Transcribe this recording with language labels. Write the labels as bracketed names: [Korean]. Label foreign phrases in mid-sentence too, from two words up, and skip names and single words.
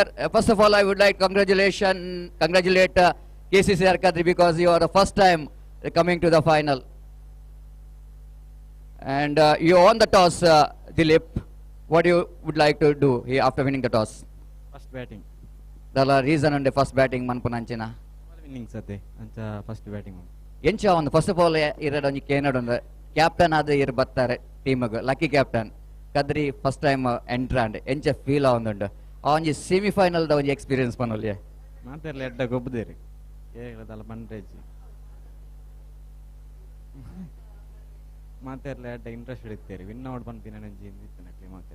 [English] First of all, I would like to congratulate KCCR Kadri, because you are the first time coming to the final. And you won the toss, Dilip. What you would like to do here after winning the toss? First batting. [Tulu] dala reason unde [English] first batting [Tulu] manpunanchina ಇನ್ನಿಂಗ್ಸ್ ಅತ್ತೆ ಅಂಚ [English] first batting [Tulu] ಎಂಚ ಒಂದು [English] first of all [Tulu] ಇರಡೊಂಜಿ ಕೇನಡೊಂದು ಕ್ಯಾಪ್ಟನ್ ಆದ ಇರ್ ಬತ್ತಾರೆ ಟೀಮ್ಗ್ [English] lucky captain [Tulu] ಕದ್ರಿ [English] first time entry and [Tulu] ಎಂಚ ಫೀಲ್ ಆವೊಂದುಂಡು ಆ ಒಂಜಿ ಸೆಮಿಫೈನಲ್ ದ ಒಂಜಿ ಎಕ್ಸ್ಪೀರಿಯನ್ಸ್ ಪನೊಲ್ಲೆ ಮಾತೆರ್ಲ ಎಡ್ಡ ಗೊಬ್ಬದೇರಿ ಏಗದಲ್ಲ ಪಂಡ್ರೆಜ್ಜಿ ಮಾತೆರ್ಲ ಎಡ್ಡ ಇಂಟ್ರೆಸ್ಟ್ ಹಿಡಿತೇರಿ [English] win out [Tulu] ಪನ್ಪಿನ ನಂಜಿ ಇಂದಿತ್ತನಕ್ಲಿ ಮಾತೆರಿ